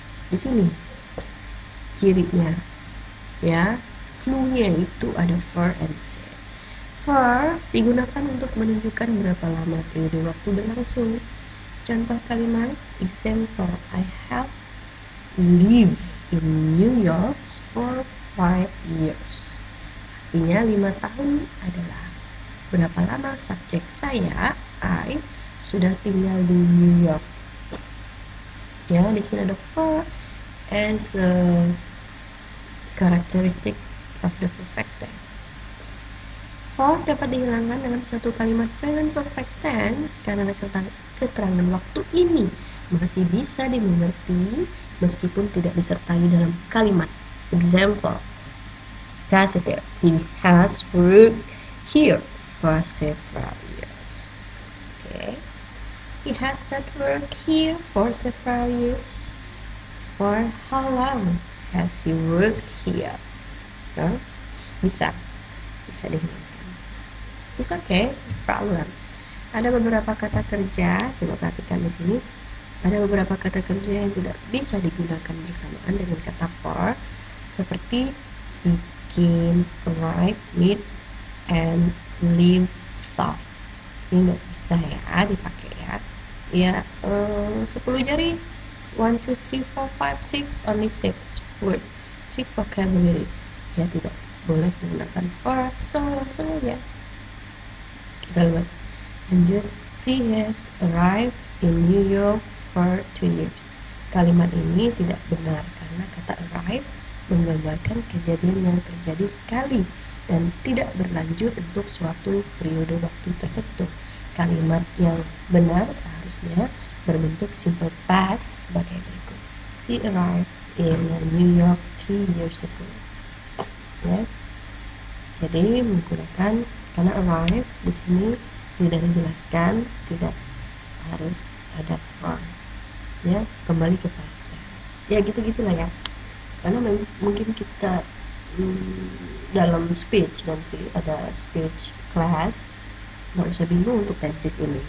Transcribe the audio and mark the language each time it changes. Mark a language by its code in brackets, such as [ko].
[id] Di sini cirinya ya, clue-nya itu ada for and since. For digunakan untuk menunjukkan berapa lama periode waktu berlangsung. Contoh kalimat [en] example, I have lived in New York for 5 years. [id] Artinya 5 tahun adalah berapa lama subjek saya, I, sudah tinggal di New York. Ya, di sini ada [en] for as a characteristic of the perfect tense. [id] For dapat dihilangkan dalam satu kalimat present perfect tense karena keterangan waktu ini masih bisa dimengerti meskipun tidak disertai dalam kalimat. [en] Example, positive, he has worked here for several years. Okay, he has not worked here for several years. For how long has he worked here? No? [id] Bisa dihilangkan. [en] It's okay, no problem. [id] Ada beberapa kata kerja, coba perhatikan di sini. Ada beberapa kata kerja yang tidak bisa digunakan bersamaan dengan kata for, seperti bikin, [en] write, meet, and leave stuff. [id] Ini nggak bisa ya dipakai ya. Ya 10 jari, [en] 1, 2, 3, 4, 5, 6, only 6 word, 6 vocabulary. [id] Ya tidak boleh menggunakan for, so langsung aja. Kita lihat lanjut. [en] She has arrived in New York for 2 years. [id] Kalimat ini tidak benar karena kata arrive menggambarkan kejadian yang terjadi sekali dan tidak berlanjut untuk suatu periode waktu tertentu. Kalimat yang benar seharusnya berbentuk simple past sebagai berikut. [en] She arrived in New York 3 years ago. Yes. [id] Jadi menggunakan karena arrive di sini sudah dijelaskan tidak harus ada for. Ya, kembali ke past tense. Ya gitu-gitulah ya. Karena mungkin kita dalam speech nanti ada speech class, nggak usah bingung untuk tenses ini.